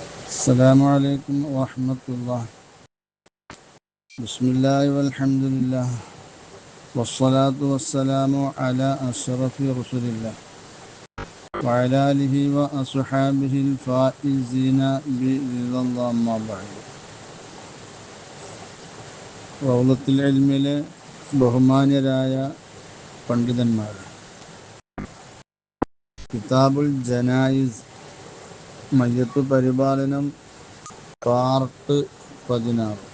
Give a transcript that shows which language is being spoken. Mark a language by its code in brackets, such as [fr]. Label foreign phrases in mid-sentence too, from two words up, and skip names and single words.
[ar] السلام عليكم ورحمة الله. بسم الله والحمد لله والصلاة والسلام على أشرف رسول الله وعلى آله وأصحابه الفائزين برضا الله. أما بعد. [ml] റൗളത്തുൽ ഇൽമിലെ ബഹുമാന്യരായ പണ്ഡിതന്മാർ, കിതാബുൽ ജനായിസ് മയ്യത്ത് പരിപാലനം പാർട്ട് 16.